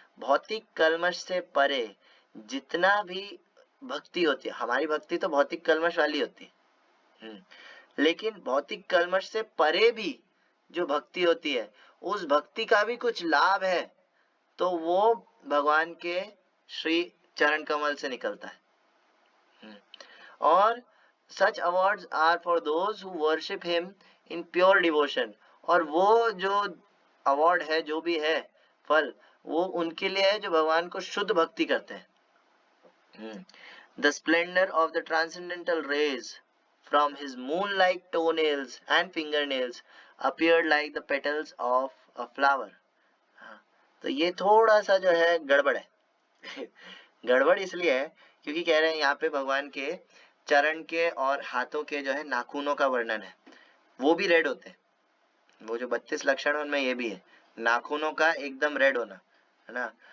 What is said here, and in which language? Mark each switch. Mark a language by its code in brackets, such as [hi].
[hi] भौतिक कलमश से परे जितना भी भक्ति होती है, हमारी भक्ति तो भौतिक कलमश वाली होती है, लेकिन भौतिक कलमश से परे भी जो भक्ति होती है, उस भक्ति का भी कुछ लाभ है, तो वो भगवान के श्री चरण कमल से निकलता है। और [en] such awards are for those who worship him in pure devotion। [hi] और वो जो अवार्ड है, जो भी है फल, वो उनके लिए है जो भगवान को शुद्ध भक्ति करते हैं। [en] The splendor of the transcendental rays from his moon-like toenails and fingernails appeared like the petals of a flower। [hi] तो ये थोड़ा सा जो है गड़बड़ है। गड़बड़ इसलिए है क्योंकि कह रहे हैं यहाँ पे भगवान के चरण के और हाथों के जो है नाखूनों का वर्णन है, वो भी रेड होते हैं। वो जो 32 लक्षण उनमें ये भी है, नाखूनों का एकदम रेड होना, है ना।